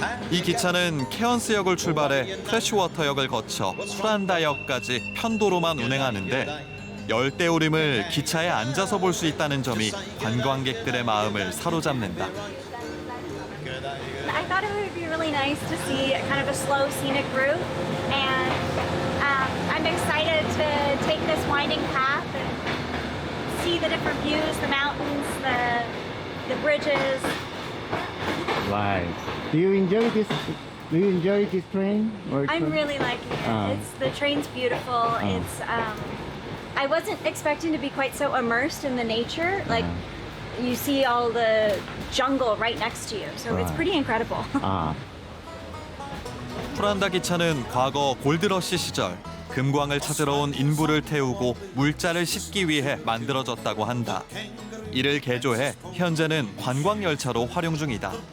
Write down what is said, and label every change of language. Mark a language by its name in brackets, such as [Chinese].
[Korean] 이 기차는 케언스역을 출발해 프레시워터역을 거쳐 쿠란다역까지 편도로만 운행하는데 열대우림을 기차에 앉아서 볼 수 있다는 점이 관광객들의 마음을 사로잡는다. [English] I thought it would be really nice to see kind of a slow scenic route, and I'm excited to take this winding path and see the different views, the mountains, the bridges. Right. Do you enjoy this? Do you enjoy this train? I'm really liking it. The train's beautiful. It's I wasn't expecting to be quite so immersed in the nature. Like you see all the jungle right next to you, so it's pretty incredible. [Korean] 쿠란다 기차는 과거 골드러시 시절 금광을 찾으러 온 인부를 태우고 물자를 싣기 위해 만들어졌다고 한다. 이를 개조해 현재는 관광 열차로 활용 중이다.